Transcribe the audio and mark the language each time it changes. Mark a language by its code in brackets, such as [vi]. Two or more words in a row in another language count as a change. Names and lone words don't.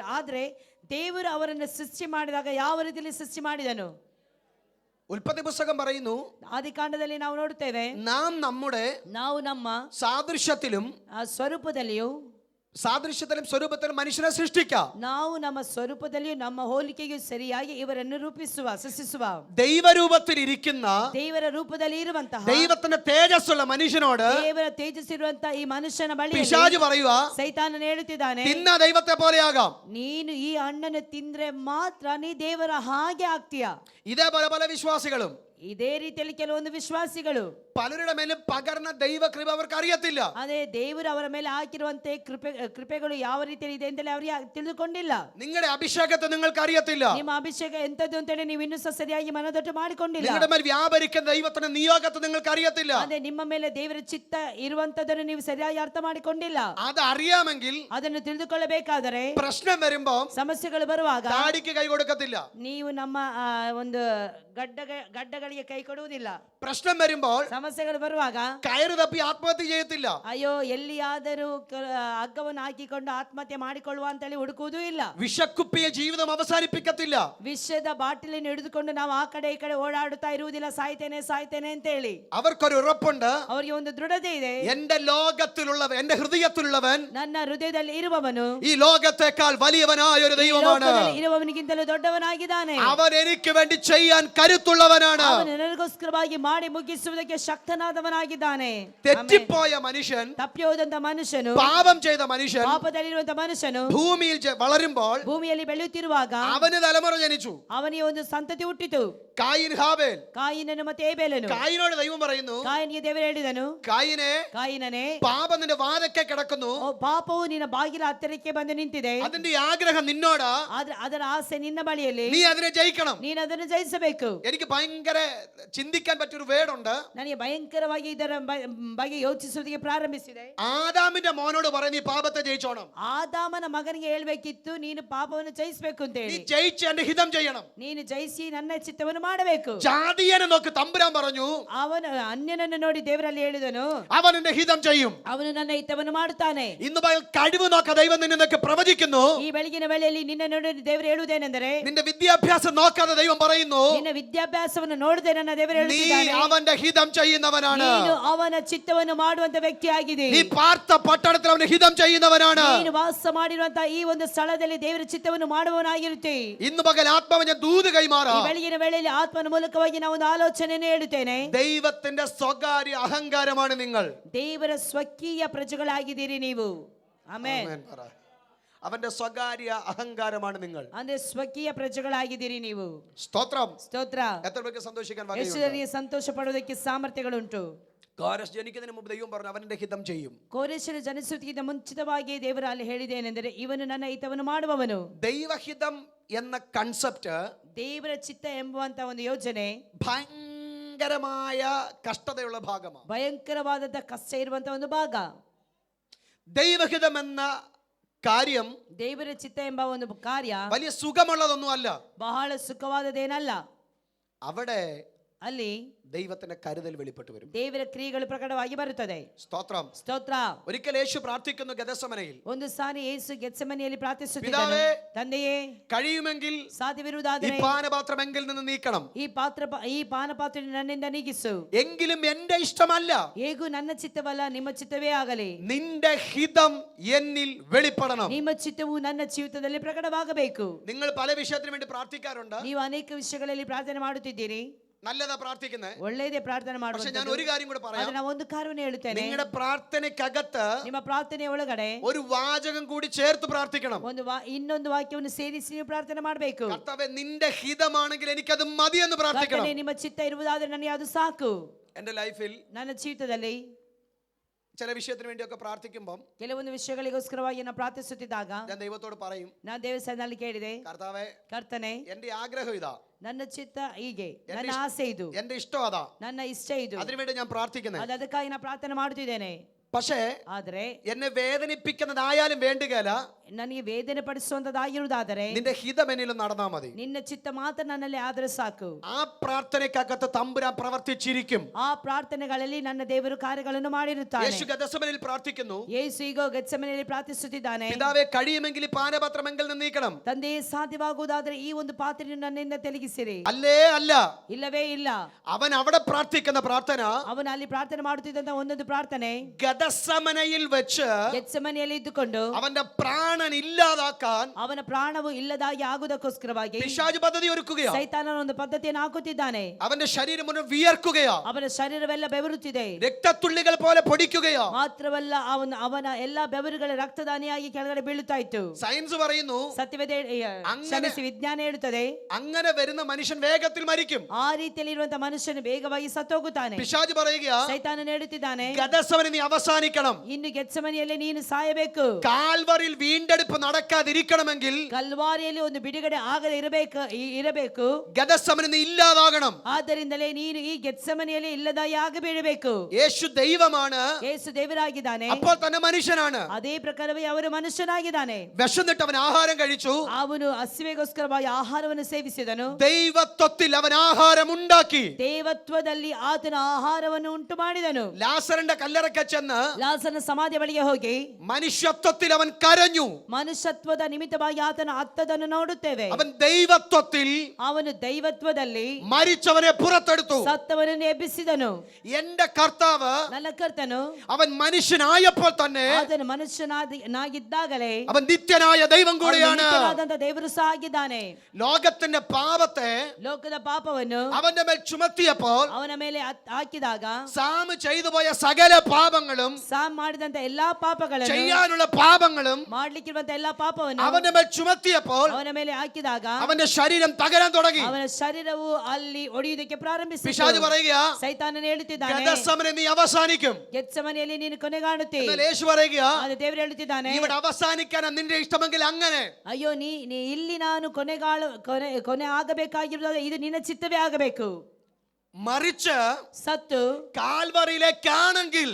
[kn] ಆದ್ರೆ ದೇವರು ಅವರನ್ನು ಸೃಷ್ಟಿ ಮಾಡಿದಾಗ ಯಾವ ರೀತಿಯಲ್ಲಿ ಸೃಷ್ಟಿ ಮಾಡಿದನು? [ml] ഉൽപ്പത്തി പുസ്തകം പറയുന്നു, [kn] ಆದಿಕಾಂಡದಲ್ಲಿ ನಾವು ನೋಡುತ್ತೇವೆ, [ml] നാം നമ്മുടെ [kn] ನಾವು ನಮ್ಮ [ml] സാദൃശ്യത്തിലും [kn] ಸ್ವರೂಪದಲ್ಲಿಯೂ [ml] സ്വരൂപത്തിലും മനുഷ്യനെ സൃഷ്ടിക്കാം. [kn] ನಾವು ನಮ್ಮ ಸ್ವರೂಪದಲ್ಲಿಯೂ ನಮ್ಮ ಹೋಲಿಕೆಗೂ ಸರಿಯಾಗಿ ಇವರನ್ನು ಸೃಷ್ಟಿಸುವ [ml] ദൈവരൂപത്തിൽ ഇരിക്കുന്ന, [kn] ದೇವರ ರೂಪದಲ್ಲಿ ಇರುವಂತಹ, [ml] ദൈവത്തിന്റെ തേജസ്സുള്ള മനുഷ്യനോട് [kn] ದೇವರ ತೇಜಸ್ಸಿರುವಂತಹ ಈ ಮನುಷ್ಯನ ಬಳಿ [ml] പിശാച് പറയുക, [kn] ಸೈತಾನನು ಹೇಳುತ್ತಿದ್ದಾನೆ, [ml] തിന്ന ദൈവത്തെ പോലെയാകാം. [kn] ನೀನು ಈ ಹಣ್ಣನ್ನು ತಿಂದ್ರೆ ಮಾತ್ರ ನೀ ದೇವರ ಹಾಗೆ ಆಗ್ತೀಯ. [ml] ഇതേ പല പല വിശ്വാസികളും [kn] ಇದೇ ರೀತಿಯಲ್ಲಿ ಕೆಲವೊಂದು ವಿಶ್ವಾಸಿಗಳು [ml] പലരുടെ മേലും പകർന്ന ദൈവകൃപ അവർക്ക് അറിയത്തില്ല. [kn] ಅದೇ ದೇವರು ಅವರ ಮೇಲೆ ಹಾಕಿರುವಂತೆ ಕೃಪೆಗಳು ಯಾವ ರೀತಿಯಲ್ಲಿ ಇದೆ ಅಂತೇಳಿ ಅವರಿಗೆ ತಿಳಿದುಕೊಂಡಿಲ್ಲ. [ml] നിങ്ങളുടെ അഭിഷേകത്തെ നിങ്ങൾക്ക് അറിയത്തില്ല. [kn] ನಿಮ್ಮ ಅಭಿಷೇಕ ಎಂತದ್ದು ಅಂತೇಳಿ ನೀವು ಇನ್ನೂ ಸರಿಯಾಗಿ ಮನದಟ್ಟು ಮಾಡಿಕೊಂಡಿಲ್ಲ. [ml] നിങ്ങളുടെ മേൽ വ്യാപരിക്കുന്ന ദൈവത്തിന്റെ നിയോഗത്തെ നിങ്ങൾക്ക് അറിയത്തില്ല. [kn] ಅದೇ ನಿಮ್ಮ ಮೇಲೆ ದೇವರ ಚಿತ್ತ ಇರುವಂತದನ್ನು ನೀವು ಸರಿಯಾಗಿ ಅರ್ಥ ಮಾಡಿಕೊಂಡಿಲ್ಲ. [ml] അത് അറിയാമെങ്കിൽ [kn] ಅದನ್ನು ತಿಳಿದುಕೊಳ್ಳಬೇಕಾದರೆ [ml] പ്രശ്നം വരുമ്പോ [kn] ಸಮಸ್ಯೆಗಳು ಬರುವಾಗ [ml] താടിക്ക് കൈ കൊടുക്കത്തില്ല. [kn] ನೀವು ನಮ್ಮ ಒಂದು ಗಡ್ಡಗಳಿಗೆ ಕೈ ಕೊಡುವುದಿಲ್ಲ. [ml] പ്രശ്നം വരുമ്പോൾ [kn] ಸಮಸ್ಯೆಗಳು ಬರುವಾಗ [ml] കയറ് തപ്പി ആത്മഹത്യ ചെയ്യത്തില്ല. [kn] ಅಯ್ಯೋ ಎಲ್ಲಿಯಾದರೂ ಹಗ್ಗವನ್ನು ಹಾಕಿಕೊಂಡು ಆತ್ಮಹತ್ಯೆ ಮಾಡಿಕೊಳ್ಳುವ ಅಂತೇಳಿ ಹುಡುಕುವುದೂ ಇಲ್ಲ. [ml] വിഷക്കുപ്പിയ ജീവിതം അവസാനിപ്പിക്കത്തില്ല. [kn] ವಿಷದ ಬಾಟಲಿಯನ್ನು ಹಿಡಿದುಕೊಂಡು ನಾವು ಆ ಕಡೆ ಈ ಕಡೆ ಓಡಾಡುತ್ತಾ ಇರುವುದಿಲ್ಲ, ಸಾಯ್ತೇನೆ ಸಾಯ್ತೇನೆ ಅಂತೇಳಿ. [ml] അവർക്കൊരു ഉറപ്പുണ്ട്, [kn] ಅವರಿಗೆ ಒಂದು ದೃಢತೆ ಇದೆ. [ml] എന്റെ ലോകത്തിലുള്ളവൻ, എന്റെ ഹൃദയത്തിലുള്ളവൻ [kn] ನನ್ನ ಹೃದಯದಲ್ಲಿ ಇರುವವನು [ml] ഈ ലോകത്തെക്കാൾ വലിയവനായ ഒരു ദൈവമാണ്. [kn] ಲೋಕದಲ್ಲಿ ಇರುವವನಿಗಿಂತಲೂ ದೊಡ್ಡವನಾಗಿದ್ದಾನೆ. [ml] അവൻ എനിക്ക് വേണ്ടി ചെയ്യാൻ കരുത്തുള്ളവനാണ്. [kn] ಅವನು ನನಗೋಸ್ಕರವಾಗಿ ಮಾಡಿ ಮುಗಿಸುವುದಕ್ಕೆ ಶಕ್ತನಾದವನಾಗಿದ್ದಾನೆ. [ml] തെറ്റിപ്പോയ മനുഷ്യൻ, [kn] ತಪ್ಪಿ ಹೋದಂತ ಮನುಷ್ಯನು, [ml] പാപം ചെയ്ത മനുഷ്യൻ [kn] ಪಾಪದಲ್ಲಿರುವಂತ ಮನುಷ್ಯನು [ml] ഭൂമിയിൽ വളരുമ്പോൾ [kn] ಭೂಮಿಯಲ್ಲಿ ಬೆಳೆಯುತ್ತಿರುವಾಗ [ml] അവന് തലമുറ ജനിച്ചു. [kn] ಅವನಿಗೆ ಒಂದು ಸಂತತಿ ಹುಟ್ಟಿತು, [ml] കായിൻ ഹാബേൽ. [kn] ಕಾಯಿನನು ಮತ್ತೆ ಏಬೇಲನು. [ml] കായിനോട് ദൈവം പറയുന്നു, [kn] ಕಾಯಿನಿಗೆ ದೇವರು ಹೇಳಿದನು, [ml] കായിനെ, [kn] ಕಾಯಿನನೇ, [ml] പാപം നിന്റെ വാതക്കെ കിടക്കുന്നു, [kn] ಪಾಪವು ನಿನ್ನ ಬಾಗಿಲ ಹತ್ತಿರಕ್ಕೆ ಬಂದು ನಿಂತಿದೆ, [ml] അതിന്റെ ആഗ്രഹം നിന്നോടാ, [kn] ಆದ್ರೆ ಅದರ ಆಸೆ ನಿನ್ನ ಬಳಿಯಲ್ಲಿ, [ml] നീ അതിനെ ജയിക്കണം. [kn] ನೀನು ಅದನ್ನು ಜಯಿಸಬೇಕು. [ml] എനിക്ക് ഭയങ്കര ചിന്തിക്കാൻ പറ്റിയൊരു വേർഡുണ്ട്. [kn] ನನಗೆ ಭಯಂಕರವಾಗಿ ಇದರ ಬಗ್ಗೆ ಯೋಚಿಸುವುದಕ್ಕೆ ಪ್ರಾರಂಭಿಸಿದೆ. [ml] ആദാമിന്റെ മോനോട് പറയും, നീ പാപത്തെ ജയിച്ചോണം. [kn] ಆದಾಮನ ಮಗನಿಗೆ ಹೇಳ್ಬೇಕಿತ್ತು, ನೀನು ಪಾಪವನ್ನು ಜಯಿಸಬೇಕು ಅಂತ [ml] നീ [kn] ಹೇಳಿ. [ml] ജയിച്ച് എന്റെ ഹിതം ചെയ്യണം. [kn] ನೀನು ಜಯಿಸಿ ನನ್ನ ಚಿತ್ತವನ್ನು ಮಾಡಬೇಕು. [ml] ജാതിയനെ നോക്കി തമ്പുരാൻ പറഞ്ഞു, [kn] ಅವನು ಅನ್ಯನನ್ನು ನೋಡಿ ದೇವರಲ್ಲಿ ಹೇಳಿದನು, [ml] അവൻ എന്റെ ഹിതം ചെയ്യും. [kn] ಅವನು ನನ್ನ ಹಿತವನ್ನು ಮಾಡುತ್ತಾನೆ. [ml] ഇന്ന് പകൽ കഴിവ് നോക്ക ദൈവം നിന്നൊക്കെ പ്രവചിക്കുന്നു. [kn] ಈ ಬೆಳಗಿನ ವೇಳೆಯಲ್ಲಿ ನಿನ್ನ ನೋಡಿ ದೇವರು ಹೇಳುವುದೇನೆಂದರೆ, [ml] നിന്റെ വിദ്യാഭ്യാസം നോക്കാതെ ദൈവം പറയുന്നു, [kn] ನಿನ್ನ ವಿದ್ಯಾಭ್ಯಾಸವನ್ನು ನೋಡದೆ ನನ್ನ ದೇವರು [ml] നീ [kn] ಹೇಳುತ್ತಿದ್ದಾನೆ, [ml] അവന്റെ ഹിതം ചെയ്യുന്നവനാണ്. [kn] ನೀನು ಅವನ ಚಿತ್ತವನ್ನು ಮಾಡುವಂತ ವ್ಯಕ್ತಿಯಾಗಿದೆ. [ml] നീ പാർത്ത പട്ടണത്തിൽ അവന്റെ ഹിതം ചെയ്യുന്നവനാണ്. [kn] ನೀನು ವಾಸ ಮಾಡಿರುವಂತಹ ಈ ಒಂದು ಸ್ಥಳದಲ್ಲಿ ದೇವರ ಚಿತ್ತವನ್ನು ಮಾಡುವವನಾಗಿರುತ್ತೆ. [ml] ഇന്ന് പകൽ ആത്മാവ് ഞാൻ ദൂത് [kn] ಈ [ml] കൈമാറാം. [kn] ಬೆಳಗಿನ ವೇಳೆಯಲ್ಲಿ ಆತ್ಮನ ಮೂಲಕವಾಗಿ ನಾವು ಒಂದು ಆಲೋಚನೆಯನ್ನು ಹೇಳುತ್ತೇನೆ. [ml] ദൈവത്തിന്റെ സ്വകാര്യ അഹങ്കാരമാണ് നിങ്ങൾ. [kn] ದೇವರ ಸ್ವಕೀಯ ಪ್ರಜೆಗಳಾಗಿದ್ದೀರಿ ನೀವು. ಆಮೆನ್. [ml] ആമേൻ പറ. അവന്റെ സ്വകാര്യ അഹങ്കാരമാണ് നിങ്ങൾ. [kn] ಅಂದ್ರೆ ಸ್ವಕೀಯ ಪ್ರಜೆಗಳಾಗಿದ್ದೀರಿ ನೀವು. [ml] സ്തോത്രം. [kn] ಸ್ತೋತ್ರ. [ml] എത്ര പേർക്ക് സന്തോഷിക്കാൻ [kn] ಎಷ್ಟು [ml] വകയുണ്ട്? [kn] ಜನರಿಗೆ ಸಂತೋಷ ಪಡುವುದಕ್ಕೆ ಸಾಮರ್ಥ್ಯಗಳುಂಟು. [ml] കോരസ് ജനിക്കുന്നതിന് മുമ്പ് ദൈവം പറഞ്ഞു, അവന്റെ ഹിതം ചെയ്യും. [kn] ಕೋರೇಶನು ಜನಿಸುವುದಕ್ಕಿಂತ ಮುಂಚಿತವಾಗಿ ದೇವರು ಅಲ್ಲಿ ಹೇಳಿದೇನೆಂದರೆ, ಇವನು ನನ್ನ ಹಿತವನ್ನು ಮಾಡುವವನು. [ml] ദൈവഹിതം എന്ന കൺസെപ്റ്റ്, [kn] ದೇವರ ಚಿತ್ತ ಎಂಬುವಂತ ಒಂದು ಯೋಜನೆ [ml] ഭയങ്കരമായ കഷ്ടതയുള്ള ഭാഗമാണ്. [kn] ಭಯಂಕರವಾದಂತ ಕಷ್ಟ ಇರುವಂತ ಒಂದು ಭಾಗ. [ml] ദൈവഹിതം എന്ന കാര്യം [kn] ದೇವರ ಚಿತ್ತ ಎಂಬ ಒಂದು ಕಾರ್ಯ [ml] വലിയ സുഖമുള്ളതൊന്നും അല്ല. [kn] ಬಹಳ ಸುಖವಾದದೇನಲ್ಲ. [ml] അവിടെ [kn] ಅಲ್ಲಿ [ml] ദൈവത്തിന്റെ കരുതൽ വെളിപ്പെട്ട് വരും. [kn] ದೇವರ ಕ್ರಿಯೆಗಳು ಪ್ರಕಟವಾಗಿ ಬರುತ್ತದೆ. [ml] സ്തോത്രം. [kn] ಸ್ತೋತ್ರ. [ml] ഒരിക്കൽ യേശു പ്രാർത്ഥിക്കുന്നു ഗെത്സമനയിൽ, [kn] ಒಂದು ಸಾರಿ ಯೇಸು ಗೆತ್ಸೆಮನೆಯಲ್ಲಿ ಪ್ರಾರ್ಥಿಸುತ್ತಿದ್ದನು, [ml] പിതാവേ, [kn] ತಂದೆಯೇ, [ml] കഴിയുമെങ്കിൽ ഈ [kn] ಸಾಧ್ಯವಿರುವುದಾದರೆ [ml] പാനപാത്രം എങ്കിൽ നിന്ന് നീക്കണം, [kn] ಈ ಪಾನಪಾತ್ರೆ ನನ್ನಿಂದ ನೀಗಿಸು. [ml] എങ്കിലും എന്റെ ഇഷ്ടമല്ല, [kn] ಹೇಗೂ ನನ್ನ ಚಿತ್ತವಲ್ಲ, ನಿಮ್ಮ ಚಿತ್ತವೇ ಆಗಲಿ. [ml] നിന്റെ ഹിതം എന്നിൽ വെളിപ്പെടണം. [kn] ನಿಮ್ಮ ಚಿತ್ತವು ನನ್ನ ಜೀವಿತದಲ್ಲಿ ಪ್ರಕಟವಾಗಬೇಕು. [ml] നിങ്ങൾ പല വിഷയത്തിനു വേണ്ടി പ്രാർത്ഥിക്കാറുണ്ട്. [kn] ನೀವು ಅನೇಕ ವಿಷಯಗಳಲ್ಲಿ ಪ್ರಾರ್ಥನೆ ಮಾಡುತ್ತಿದ್ದೀರಿ. [ml] നല്ലതാ പ്രാർത്ഥിക്കുന്നത്. [kn] ಒಳ್ಳೆಯದೇ ಪ್ರಾರ್ಥನೆ [ml] പക്ഷെ ഞാൻ [kn] ಮಾಡುವುದು. [ml] ഒരു കാര്യം കൂടെ പറയാം. [kn] ಆದ್ರೆ ನಾವು ಒಂದು ಕಾರ್ಯವನ್ನು ಹೇಳುತ್ತೇನೆ. [ml] നിങ്ങളുടെ പ്രാർത്ഥനയ്ക്കകത്ത് [kn] ನಿಮ್ಮ ಪ್ರಾರ್ಥನೆಯ ಒಳಗಡೆ [ml] ഒരു വാചകം കൂടി ചേർത്ത് പ്രാർത്ഥിക്കണം. [kn] ಒಂದು ಇನ್ನೊಂದು ವಾಕ್ಯವನ್ನು ಸೇರಿಸಿ ನೀವು ಪ್ರಾರ್ಥನೆ ಮಾಡಬೇಕು. [ml] കർത്താവേ, നിന്റെ ഹിതമാണെങ്കിൽ എനിക്കത് മതി എന്ന് പ്രാർത്ഥിക്കണം. [kn] ಕರ್ತನೇ, ನಿಮ್ಮ ಚಿತ್ತ ಇರುವುದಾದ್ರೆ ನನಗೆ ಅದು ಸಾಕು. [ml] എന്റെ ലൈഫിൽ [kn] ನನ್ನ ಜೀವಿತದಲ್ಲಿ [ml] ചില വിഷയത്തിന് വേണ്ടിയൊക്കെ പ്രാർത്ഥിക്കുമ്പോൾ [kn] ಕೆಲವೊಂದು ವಿಷಯಗಳಿಗೋಸ್ಕರವಾಗಿ ನಾನು ಪ್ರಾರ್ಥಿಸುತ್ತಿದ್ದಾಗ [ml] ഞാൻ ദൈവത്തോട് പറയും, [kn] ನಾನು ದೇವಸ್ಥಾನದಲ್ಲಿ ಕೇಳಿದೆ, [ml] കർത്താവേ, [kn] ಕರ್ತನೆ, [ml] എന്റെ ആഗ്രഹം ഇതാ, [kn] ನನ್ನ ಚಿತ್ತ ಹೀಗೆ, ನನ್ನ ಆಸೆ ಇದು, [ml] എന്റെ ഇഷ്ടം അതാ, [kn] ನನ್ನ ಇಷ್ಟ ಇದು, [ml] അതിനുവേണ്ടി ഞാൻ പ്രാർത്ഥിക്കുന്നത്. [kn] ಅದಕ್ಕಾಗಿ ನಾನು ಪ್ರಾರ್ಥನೆ ಮಾಡುತ್ತಿದ್ದೇನೆ. [ml] പക്ഷേ [kn] ಆದ್ರೆ [ml] എന്നെ വേദനിപ്പിക്കുന്നതായാലും വേണ്ടുകയില്ല, [kn] ನನಗೆ ವೇದನೆ ಪಡಿಸುವಂತದಾಗಿರುವುದಾದರೆ [ml] നിന്റെ ഹിതം എന്നിലും നടന്നാ മതി. [kn] ನಿನ್ನ ಚಿತ್ತ ಮಾತ್ರ ನನ್ನಲ್ಲಿ ಆದ್ರೆ ಸಾಕು. [ml] ആ പ്രാർത്ഥനയ്ക്കകത്ത് തമ്പുരാൻ പ്രവർത്തിച്ചിരിക്കും. [kn] ಆ ಪ್ರಾರ್ಥನೆಗಳಲ್ಲಿ ನನ್ನ ದೇವರು ಕಾರ್ಯಗಳನ್ನು ಮಾಡಿರುತ್ತಾನೆ. [ml] യേശു ഗെത്സമനയിൽ പ്രാർത്ഥിക്കുന്നു, [kn] ಯೇಸು ಈಗ ಗೆತ್ಸೆಮನೆಯಲ್ಲಿ ಪ್ರಾರ್ಥಿಸುತ್ತಿದ್ದಾನೆ, [ml] പിതാവേ, കഴിയുമെങ്കിൽ ഈ പാനപാത്രം എങ്കിൽ നിന്ന് നീക്കണം. [kn] ತಂದೆಯೇ, ಸಾಧ್ಯವಾಗುವುದಾದರೆ ಈ ಒಂದು ಪಾತ್ರೆಯನ್ನು ನನ್ನಿಂದ ತೆಲಗಿಸಿರಿ. [ml] അല്ലേ അല്ല, [kn] ಇಲ್ಲವೇ ಇಲ್ಲ. [ml] അവൻ അവിടെ പ്രാർത്ഥിക്കുന്ന പ്രാർത്ഥന [kn] ಅವನು ಅಲ್ಲಿ ಪ್ರಾರ್ಥನೆ ಮಾಡುತ್ತಿದ್ದಂತ ಒಂದೊಂದು ಪ್ರಾರ್ಥನೆ [ml] ഗെത്സമനയിൽ വെച്ച് [kn] ಗೆತ್ಸೆಮನೆಯಲ್ಲಿ ಇದ್ದುಕೊಂಡು [ml] അവന്റെ പ്രാണ പ്രാണൻ ഇല്ലാതാക്കാൻ [kn] ಅವನ ಪ್ರಾಣವು ಇಲ್ಲದಾಗಿ ಆಗುವುದಕ್ಕೋಸ್ಕರವಾಗಿ [ml] പിശാച് പദ്ധതി ഒരുക്കുകയാ. [kn] ಸೈತಾನನ ಒಂದು ಪದ್ಧತಿಯನ್ನು ಹಾಕುತ್ತಿದ್ದಾನೆ. [ml] അവന്റെ ശരീരം മുഴുവൻ വിയർക്കുകയാ. [kn] ಅವನ ಶರೀರವೆಲ್ಲ ಬೆವರುತ್ತಿದೆ. [ml] രക്തത്തുള്ളികൾ പോലെ പൊടിക്കുകയാ. [kn] ಮಾತ್ರವಲ್ಲ ಅವನ ಎಲ್ಲಾ ಬೆವರುಗಳ ರಕ್ತದಾನಿಯಾಗಿ ಕೆಳಗಡೆ ಬೀಳುತ್ತಾ ಇತ್ತು. [ml] സയൻസ് പറയുന്നു [kn] ಕ್ಷಮಿಸಿ ವಿಜ್ಞಾನ ಹೇಳುತ್ತದೆ [ml] അങ്ങനെ വരുന്ന മനുഷ്യൻ വേഗത്തിൽ മരിക്കും. [kn] ಆ ರೀತಿಯಲ್ಲಿ ಇರುವಂತಹ ಮನುಷ್ಯನು ಬೇಗವಾಗಿ ಸತ್ತೋಗುತ್ತಾನೆ. [ml] പിശാച് പറയുകയാ [kn] ಸೈತಾನನು ಹೇಳುತ್ತಿದ್ದಾನೆ [ml] ഗദസമനെ നീ അവസാനിക്കണം. [kn] ಇನ್ನು ಗೆತ್ಸೆಮನೆಯಲ್ಲಿ ನೀನು ಸಾಯಬೇಕು. [ml] കാൽവറിയിൽ വീണ്ടെടുപ്പ് നടക്കാതിരിക്കണമെങ്കിൽ [kn] ಕಲ್ವಾರಿಯಲ್ಲಿ ಒಂದು ಬಿಡುಗಡೆ ಆಗದೆ ಇರಬೇಕು. [ml] ഗദസമനെ നീ ഇല്ലാതാകണം. [kn] ಆದ್ದರಿಂದಲೇ ನೀನು ಈ ಗೆತ್ಸೆಮನೆಯಲ್ಲಿ ಇಲ್ಲದಾಗಿ ಆಗಬೇಡಬೇಕು. [ml] യേശു ദൈവമാണ്, [kn] ಯೇಸು ದೇವರಾಗಿದ್ದಾನೆ, [ml] അപ്പോൾ തന്നെ മനുഷ്യനാണ്. [kn] ಅದೇ ಪ್ರಕಾರವೇ ಅವರು ಮನುಷ್ಯನಾಗಿದ್ದಾನೆ. [ml] വിശന്നിട്ട് അവൻ ആഹാരം കഴിച്ചു. [kn] ಅವನು ಹಸಿವೆಗೋಸ್ಕರವಾಗಿ ಆಹಾರವನ್ನು ಸೇವಿಸಿದನು. [ml] ദൈവത്വത്തിൽ അവൻ ആഹാരം ഉണ്ടാക്കി. [kn] ದೇವತ್ವದಲ್ಲಿ ಆತನ ಆಹಾರವನ್ನು ಉಂಟು ಮಾಡಿದನು. [ml] ലാസറിന്റെ കല്ലറയ്ക്ക് ചെന്ന് [kn] ಲಾಸರನ ಸಮಾಧಿ ಬಳಿಗೆ ಹೋಗಿ [ml] മനുഷ്യത്വത്തിൽ അവൻ കരഞ്ഞു. [kn] ಮನುಷ್ಯತ್ವದ ನಿಮಿತ್ತವಾಗಿ ಆತನ ಅತ್ತದನ್ನು ನೋಡುತ್ತೇವೆ. [ml] അവൻ ദൈവത്വത്തിൽ [kn] ಅವನು ದೈವತ್ವದಲ್ಲಿ [ml] മരിച്ചവനെ പുറത്തെടുത്തു. [kn] ಸತ್ತವನನ್ನು ಎಬ್ಬಿಸಿದನು. [ml] എന്റെ കർത്താവ് [kn] ನನ್ನ ಕರ್ತನು [ml] അവൻ മനുഷ്യനായപ്പോൾ തന്നെ [kn] ಆತನು ಮನುಷ್ಯನಾಗಿದ್ದಾಗಲೇ [ml] അവൻ നിത്യനായ ദൈവം കൂടിയാണ്. [kn] ದೇವರು ಸಹ ಆಗಿದ್ದಾನೆ. [ml] ലോകത്തിന്റെ പാപത്തെ [kn] ಲೋಕದ ಪಾಪವನ್ನು [ml] അവന്റെ മേൽ ചുമത്തിയപ്പോൾ [kn] ಅವನ ಮೇಲೆ ಹಾಕಿದಾಗ [ml] സാം ചെയ്തു പോയ സകല പാപങ്ങളും [kn] ಸಾಮ್ ಮಾಡಿದಂತ ಎಲ್ಲಾ ಪಾಪಗಳನ್ನು [ml] ചെയ്യാനുള്ള പാപങ്ങളും [kn] ಮಾಡ್ಲಿಕ್ಕಿರುವಂತ ಎಲ್ಲಾ ಪಾಪವನ್ನು [ml] അവന്റെ മേൽ ചുമത്തിയപ്പോൾ [kn] ಅವನ ಮೇಲೆ ಹಾಕಿದಾಗ [ml] അവന്റെ ശരീരം തകരാൻ തുടങ്ങി. [kn] ಅವನ ಶರೀರವು ಅಲ್ಲಿ ಒಡೆಯುವುದಕ್ಕೆ ಪ್ರಾರಂಭಿಸಿತು. [ml] പിശാച് പറയുകയാ [kn] ಸೈತಾನನು ಹೇಳುತ್ತಿದ್ದಾನೆ [ml] ഗദസമനെ നീ അവസാനിക്കും. [kn] ಗೆತ್ಸೆಮನೆಯಲ್ಲಿ ನೀನು ಕೊನೆಗಾಣುತ್ತಿ. [ml] എന്നാൽ യേശു പറയുകയാ [kn] ಅದು ದೇವರು ಹೇಳುತ್ತಿದ್ದಾನೆ [ml] ഇവിടെ അവസാനിക്കാൻ നിന്റെ ഇഷ്ടമെങ്കിൽ അങ്ങനെ. [kn] ಅಯ್ಯೋ ನೀ ಇಲ್ಲಿ ನಾನು ಕೊನೆ ಆಗಬೇಕಾಗಿರುವಾಗ ಇದು ನಿನ್ನ ಚಿತ್ತವೇ ಆಗಬೇಕು. [ml] മറിച്ച് [kn] ಸತ್ತು [ml] കാൽവറിയിലേക്കാണെങ്കിൽ